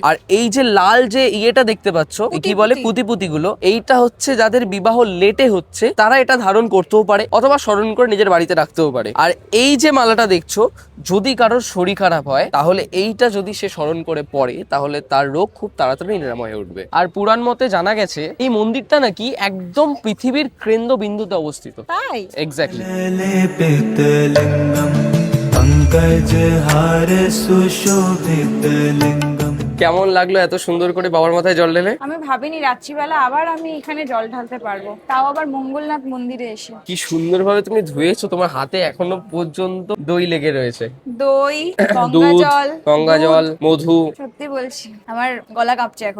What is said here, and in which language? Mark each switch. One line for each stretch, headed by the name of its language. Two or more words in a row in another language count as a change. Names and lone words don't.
Bangla: আর এই যে লাল যে ইয়েটা দেখতে পাচ্ছ, কি বলে পুঁতি গুলো, এইটা হচ্ছে যাদের বিবাহ লেটে হচ্ছে তারা এটা ধারণ করতেও পারে, অথবা স্মরণ করে নিজের বাড়িতে রাখতেও পারে। আর এই যে মালাটা দেখছো, যদি কারোর শরীর খারাপ হয় তাহলে এইটা যদি সে স্মরণ করে পড়ে, তাহলে তার রোগ খুব তাড়াতাড়ি নিরাময় হয়ে উঠবে। আর পুরাণ মতে জানা গেছে এই মন্দিরটা নাকি একদম পৃথিবীর কেন্দ্রবিন্দুতে অবস্থিত। তাই? এক্স্যাক্টলি।
Sanskrit: लेपित लिंगम पंकजहार सुशोभित लिंगम।
Bangla: কেমন লাগলো এত সুন্দর করে বাবার মাথায় জল ঢেলে? আমি ভাবিনি রাত্রিবেলা আবার আমি এখানে জল ঢালতে পারবো, তাও আবার মঙ্গলনাথ মন্দিরে এসে। কি সুন্দরভাবে তুমি ধুয়েছো, তোমার হাতে এখনো পর্যন্ত দই লেগে রয়েছে। দই, গঙ্গা দুধ, জল, গঙ্গা জল, মধু। সত্যি বলছি আমার গলা কাঁপছে এখন।